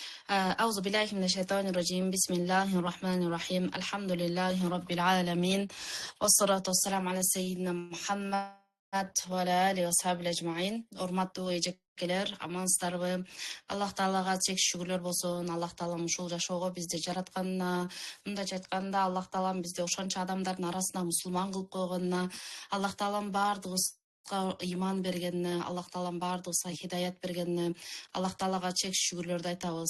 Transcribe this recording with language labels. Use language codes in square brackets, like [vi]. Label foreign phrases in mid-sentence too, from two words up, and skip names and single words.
[ar] أعوذ بالله من الشيطان الرجيم بسم الله الرحمن الرحيم الحمد لله رب العالمين والصلاة والسلام على سيدنا محمد وعلى آله وصحبه أجمعين. [ky] Урматтуу эжекелер, амансыздарбы? Аллах Таалага чек шүгүрлөр болсун. Аллах Таалам ушул жашоого бизди жаратканына, мындайча айтканда Аллах Таалам бизди ошончо адамдардын арасына мусулман кылып койгонуна, Аллах Таалам бардыгыбыз иман бергенине, Аллах Таалам бардыгыбызга хидаят бергенине, Аллах Таалага чек шүгүрлөрдү айтабыз.